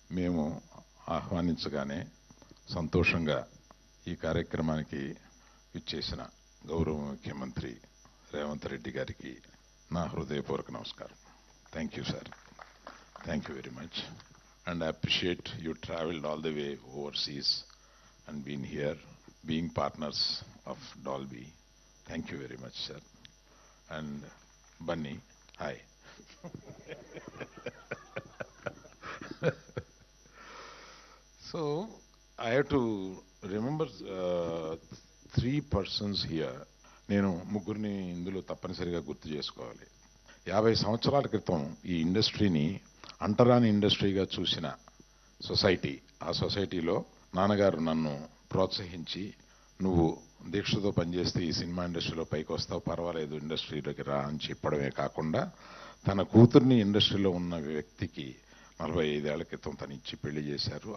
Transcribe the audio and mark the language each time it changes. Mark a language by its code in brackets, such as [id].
[te] మేము ఆహ్వానించగానే సంతోషంగా ఈ కార్యక్రమానికి ఇచ్చేసిన గౌరవ ముఖ్యమంత్రి రేవంత్ రెడ్డి గారికి నా హృదయపూర్వక నమస్కారం. [en] Thank you sir, thank you very much. And I appreciate you traveled all the way overseas and been here, being partners of Dolby. Thank you very much, sir. And Bunny, hi. So I have to remember three persons here. [te] నేను ముగ్గురిని ఇందులో తప్పనిసరిగా గుర్తు చేసుకోవాలి. 50 సంవత్సరాల క్రితం ఈ ఇండస్ట్రీని అంటరాని ఇండస్ట్రీగా చూసిన సొసైటీ, ఆ సొసైటీలో నాన్నగారు నన్ను ప్రోత్సహించి నువ్వు దీక్షతో పనిచేస్తే ఈ సినిమా ఇండస్ట్రీలో పైకి వస్తావు, పర్వాలేదు ఇండస్ట్రీలోకి రా అని చెప్పడమే కాకుండా తన కూతుర్ని ఇండస్ట్రీలో ఉన్న వ్యక్తికి 45 ఏళ్ల క్రితం తను ఇచ్చి పెళ్లి చేశారు.